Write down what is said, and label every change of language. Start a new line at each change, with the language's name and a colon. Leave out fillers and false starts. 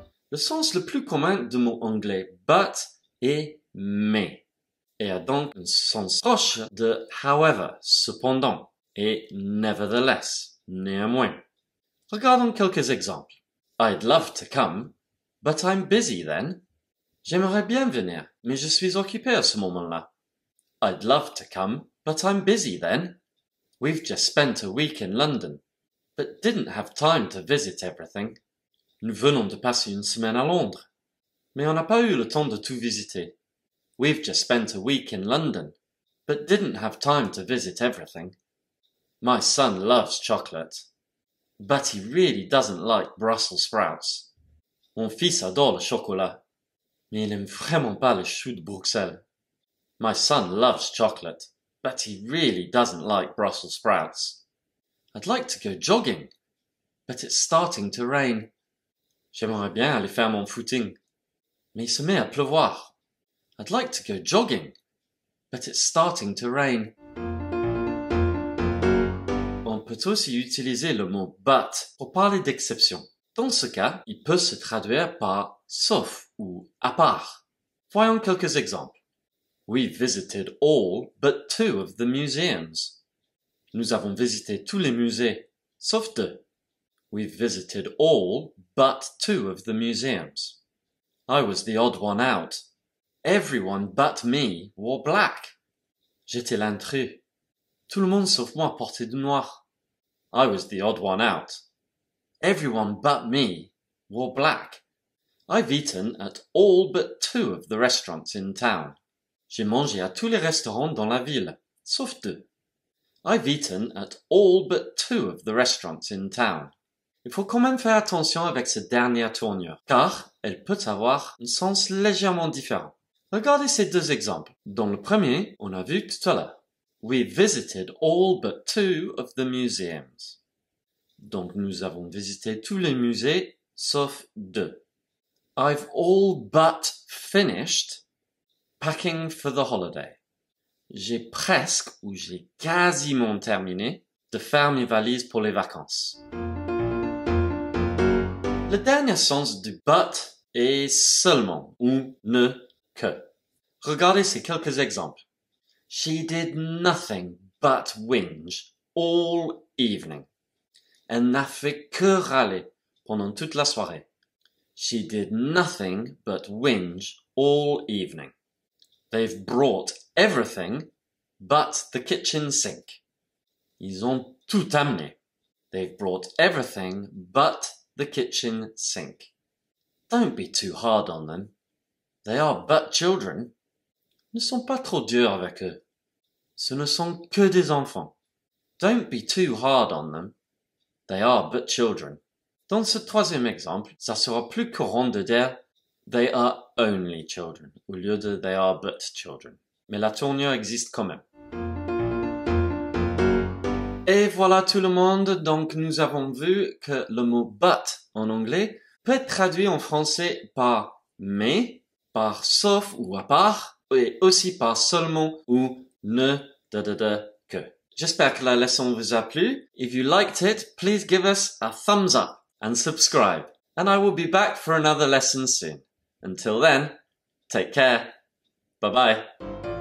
French: Le sens le plus commun du mot anglais but est mais, et a donc un sens proche de however, cependant, et nevertheless, néanmoins. Regardons quelques exemples.
English: I'd love to come, but I'm busy then.
French: J'aimerais bien venir, mais je suis occupé à ce moment-là.
English: I'd love to come, but I'm busy then. We've just spent a week in London, but didn't have time to visit everything.
French: Nous venons de passer une semaine à Londres, mais on n'a pas eu le temps de tout visiter.
English: We've just spent a week in London, but didn't have time to visit everything. My son loves chocolate, but he really doesn't like Brussels sprouts.
French: Mon fils adore le chocolat, mais il n'aime vraiment pas les choux de Bruxelles.
English: My son loves chocolate, but he really doesn't like Brussels sprouts. I'd like to go jogging, but it's starting to rain.
French: J'aimerais bien aller faire mon footing, mais il se met à pleuvoir.
English: I'd like to go jogging, but it's starting to rain.
French: On peut aussi utiliser le mot but pour parler d'exception. Dans ce cas, il peut se traduire par sauf ou à part. Voyons quelques exemples.
English: We visited all but 2 of the museums.
French: Nous avons visité tous les musées, sauf 2.
English: We've visited all but 2 of the museums. I was the odd one out. Everyone but me wore black.
French: J'étais l'intrus. Tout le monde sauf moi portait du noir.
English: I was the odd one out. Everyone but me wore black. I've eaten at all but 2 of the restaurants in town.
French: J'ai mangé à tous les restaurants dans la ville, sauf 2.
English: I've eaten at all but 2 of the restaurants in town.
French: Il faut quand même faire attention avec cette dernière tournure, car elle peut avoir un sens légèrement différent. Regardez ces 2 exemples. Dans le premier, on a vu tout à l'heure.
English: We visited all but 2 of the museums.
French: Donc nous avons visité tous les musées, sauf 2.
English: I've all but finished packing for the holiday.
French: J'ai presque ou j'ai quasiment terminé de faire mes valises pour les vacances. Le dernier sens du but est seulement ou ne que. Regardez ces quelques exemples.
English: She did nothing but whinge all evening.
French: Elle n'a fait que râler pendant toute la soirée.
English: She did nothing but whinge all evening. They've brought everything but the kitchen sink.
French: Ils ont tout amené.
English: They've brought everything but the kitchen sink. Don't be too hard on them. They are but children.
French: Ne sont pas trop durs avec eux. Ce ne sont que des enfants.
English: Don't be too hard on them. They are but children.
French: Dans ce troisième exemple, ça sera plus courant de dire
English: they are only children
French: au lieu de
English: they are but children.
French: Mais la tournure existe quand même. Et voilà tout le monde, donc nous avons vu que le mot but en anglais peut être traduit en français par mais, par sauf ou à part, et aussi par seulement ou ne que. J'espère que la leçon vous a plu.
English: If you liked it, please give us a thumbs up and subscribe. And I will be back for another lesson soon. Until then, take care. Bye bye.